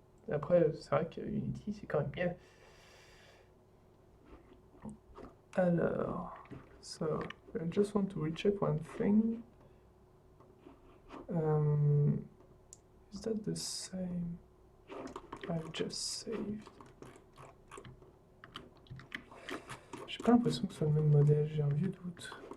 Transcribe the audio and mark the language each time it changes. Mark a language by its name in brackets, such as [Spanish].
[French] Après, c'est vrai que Unity, c'est quand même bien. [English] Alors, so I just want to recheck one thing. Is that the same I've just saved? [French] J'ai pas l'impression que ce soit le même modèle, j'ai un vieux doute.